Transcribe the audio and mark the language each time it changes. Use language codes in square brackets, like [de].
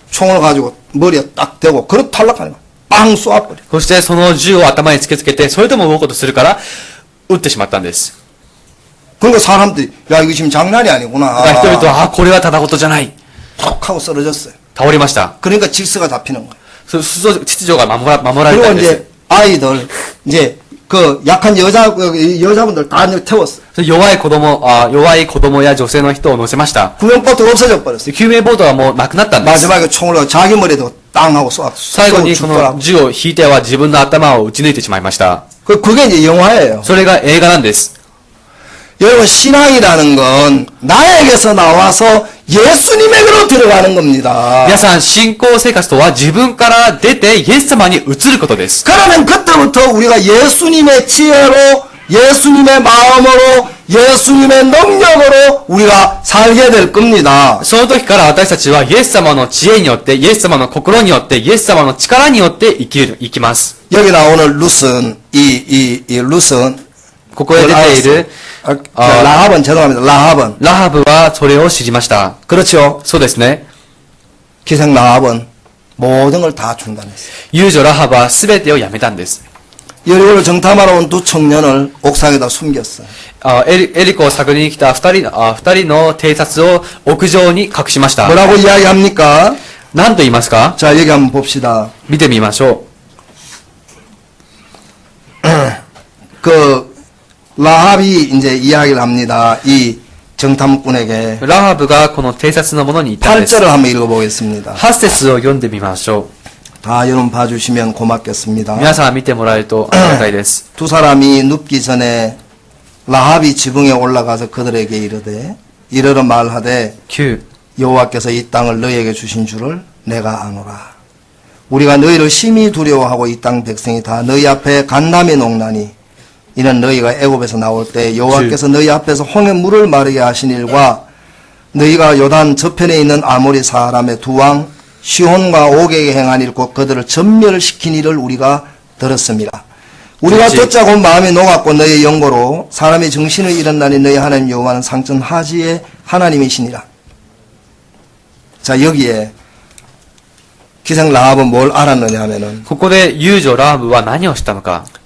[ko] 총을 가지고 머리에 딱 대고 그렇게 탈락하니까 빵 쏘아버려. [ja] そしてその銃を頭に突きつけて、それでも動こうとするから、撃ってしまったんです。 [ko] 그러니까 사람들이 야 이거 지금 장난이 아니구나. [ja] だから人々は、あ、これはただ事じゃない。 [ko] 톡 하고 쓰러졌어요. [ja] 倒れました。 [ko] 그러니까 질서가 잡히는 거예요. [ja] 秩序が守られ [ko] 그리고 [ja] たんです。 [ko] 이제 아이들 이제 그 약한 여자분들 다 이제 태웠어요. [ja] 弱い子供や女性の人を乗せました。 [ko] 구명보트가 없어져 버렸어요. [ja] 救命ボートはもうなくなったんです。 [ko] 마지막에 총을 가지고 자기 머리에도 땅 하고 쏘아. [ja] 最後にこの [ko] 죽더라고. [ja] 銃を引いては自分の頭を撃ち抜いてしまいました。 [ko] 그게 이제 영화예요. [ja] それが映画なんです。 [ko] 여러분 신앙이라는 건 나에게서 나와서 예수님에게로 들어가는 겁니다. [ja] 皆さん、信仰生活とは自分から出てイエス様に移ることです。 [ko] 그러면 그때부터 우리가 예수님의 지혜로 예수님의 마음으로 예수님의 능력으로 우리가 살게 될 겁니다. [ja] その時から私たちはイエス様の知恵によって、イエス様の心によって、イエス様の力によって生きます。 [ko] 여기 나오는 루슨 이 루슨 [ja] ここへ出ている [ko] 라합은 죄송합니다. 라합은 [ja] ラハブはそれを知りました。 [ko] 그렇죠. [ja] そうですね。 [ko] 기생 라합은 모든 걸 다 중단했어요. [ja] 遊女ラハブは全てをやめたんです。 [ko] 여리고를 정탐하러 온 두 청년을 옥상에다 숨겼어요. [ja] エリコを探りに来た二人の偵察を屋上に隠しました。 [ko] 뭐라고 이야기합니까? [ja] 何と言いますか？ [ko] 자 여기 한번 봅시다. [ja] 見てみましょ [ko] 그 라합이 이제 이야기를 합니다. 이 정탐꾼에게 [ja] う。ラハブがこの偵察の者に言ったんです。 [ko] 8절을 한번 읽어보겠습니다. [ja] 8節を読んでみましょ [ko] 다 여러분 봐주시면 [ja] う。 [ko] 고맙겠습니다. [ja] 皆さん見てもらえるとありがたいです。 [ko] 두 사람이 눕기 전에 라합이 지붕에 올라가서 그들에게 이르러 말하되 [ja] 9、 [ko] 여호와께서 이 땅을 너희에게 주신 줄을 내가 아노라. 우리가 너희를 심히 두려워하고 이 땅 백성이 다 너희 앞에 간담이 농나니 이는 너희가 애굽에서 나올 때 여호와께서 너희 앞에서 홍해 물을 마르게 하신 일과 너희가 요단 저편에 있는 아모리 사람의 두 왕 시혼과 옥에게 행한 일 곧 그들을 전멸시킨 일을 우리가 들었습니다. 우리가 그렇지. 듣자고 마음이 녹았고 너희의 영고로 사람이 정신을 잃었나니 너희 하나님 여호와는 상전 하지의 하나님이시니라. 자 여기에 기생 라합은 뭘 알았느냐 하면은 [ja] ここで遊女ラハブは何をしたのか。